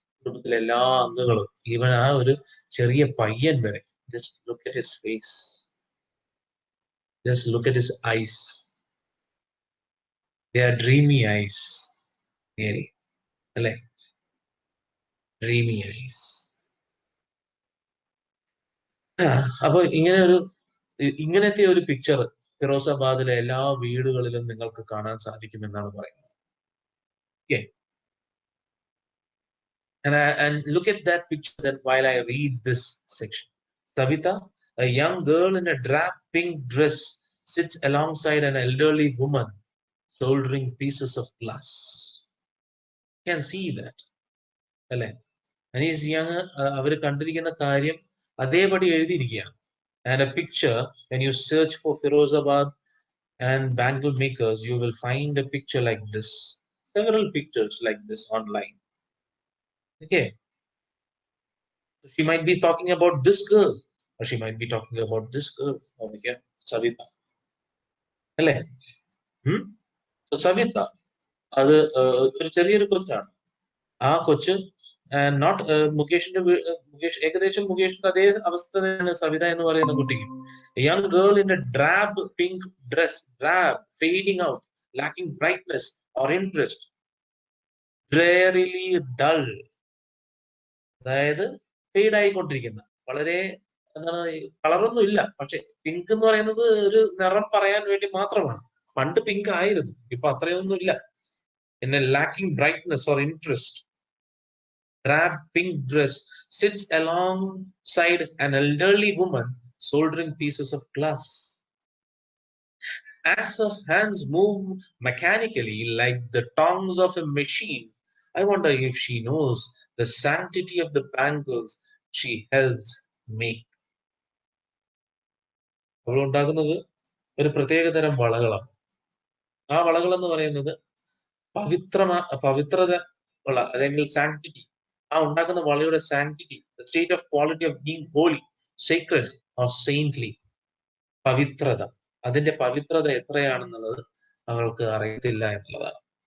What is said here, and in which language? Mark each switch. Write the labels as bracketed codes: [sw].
[ml] കുടുംബത്തിലെ എല്ലാ അംഗങ്ങളും, ഈവൻ ആ ഒരു ചെറിയ പയ്യൻ വരെ, [en] Just look at his face, just look at his eyes, they are dreamy eyes, really അല്ലേ? Dreamy eyes. [ml] അപ്പൊ ഇങ്ങനത്തെ ഒരു പിക്ചർ ഫിറോസാബാദിലെ എല്ലാ വീടുകളിലും നിങ്ങൾക്ക് കാണാൻ സാധിക്കുമെന്നാണ് പറയുന്നത്. [en] Okay. And look at that picture that while I read this section. Savita, a young girl in a drab pink dress, sits alongside an elderly woman soldering pieces of glass. You can see that. [ml] അല്ലെ? Anees young അവർ കണ്ടിരിക്കുന്ന കാര്യം അതേപടി എഴുതിയിരിക്കുകയാണ്. [en] And a picture, when you search for Firozabad and bangle makers, you will find a picture like this. Several pictures like this online. Okay. So she might be talking about this girl, or she might be talking about this girl over here, Savita. [ml] അല്ലേ? So Savita, അത് ഒരു ചെറിയൊരു കൊച്ചാണ്. ആ കൊച്ച് not Mukesh ഏകദേശം മുകേഷിന്റെ അതേ അവസ്ഥ തന്നെയാണ് സവിത എന്ന് പറയുന്ന കുട്ടിക്ക്. [en] young girl in a drab pink dress, drab, fading out, lacking brightness or interest, drearily dull, [ml] അതായത് ഫെയ്ഡ് ആയിക്കൊണ്ടിരിക്കുന്ന, വളരെ എന്താണ്, കളറൊന്നും ഇല്ല, പക്ഷെ പിങ്ക് എന്ന് പറയുന്നത് ഒരു നിറം പറയാൻ വേണ്ടി മാത്രമാണ്. പണ്ട് പിങ്ക് ആയിരുന്നു, ഇപ്പൊ അത്രയൊന്നും ഇല്ല. [en] പിന്നെ lacking brightness or interest, drab pink dress, sits alongside an elderly woman soldering pieces of glass. As her hands move mechanically like the tongues of a machine, I wonder if she knows the sanctity of the bangles she helps make. [ml] അവൾ ഉണ്ടാക്കുന്നത് ഒരു പ്രത്യേകതരം വളകളാണ്. ആ വളകൾ എന്ന് പറയുന്നത് പവിത്രത ഉള്ള, അല്ലെങ്കിൽ സാങ്ക്ടിറ്റി, ആ ഉണ്ടാക്കുന്ന വളയുടെ sanctity, [en] state of quality of being holy, secret or saintly, [ml] പവിത്രത, അതിന്റെ പവിത്രത എത്രയാണെന്നുള്ളത് അവൾക്ക് അറിയത്തില്ല എന്നുള്ളതാണ്.